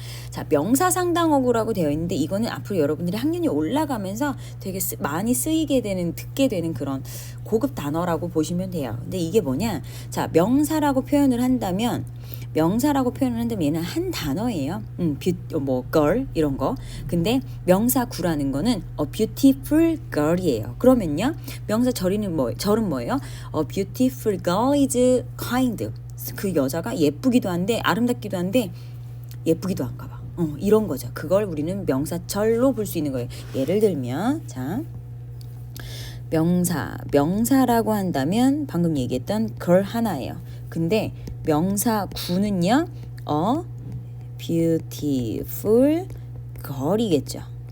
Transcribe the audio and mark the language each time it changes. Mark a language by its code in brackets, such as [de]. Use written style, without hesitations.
[ko] 자, 명사상당어구라고 되어 있는데 이거는 앞으로 여러분들이 학년이 올라가면서 되게 많이 쓰이게 되는 듣게 되는 그런 고급 단어라고 보시면 돼요. 근데 이게 뭐냐? 자, 명사라고 표현을 한다면 얘는 한 단어예요. girl 이런 거. 근데 명사 구라는 거는 a beautiful girl이에요. 그러면요, 명사 절은 뭐예요? [en] A beautiful girl is kind. [ko] 그 여자가 예쁘기도 한데 아름답기도 한데 예쁘기도 한가 봐. 이런 거죠. 그걸 우리는 명사절로 볼 수 있는 거예요. 예를 들면 자. 명사라고 한다면 방금 얘기했던 girl 하나예요. 근데 명사 구는요. beautiful girl이겠죠.